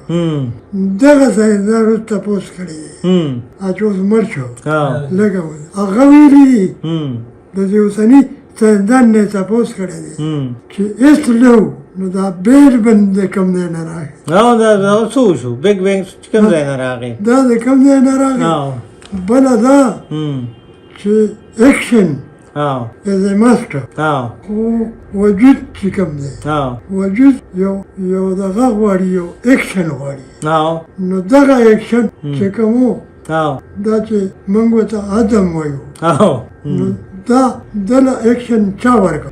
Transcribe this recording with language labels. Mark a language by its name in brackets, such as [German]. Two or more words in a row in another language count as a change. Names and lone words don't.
[Pashto] دغه ساینسدان اوس تپوس کړی دی چې اوس مړ شو لږه هغه ویلي دي د دې اوسني ساینسدان نه تپوس کړی دی چې هېڅ نه و. نو دا بیل بند د کوم ځای نه راغی؟ دا څه وشو؟ بیګ بینګ کوم ځای نه راغی؟ دا د کوم ځای نه راغی؟ بله دا چې اکشن [English] is a master. [Pashto] خو وجود چې کوم دی وجود یو دغه غواړي یو اکشن غواړي. نو دغه اکشن چې کوم و دا چې موږ ورته عدم وایو نو دا دله اکشن چا ورکړ؟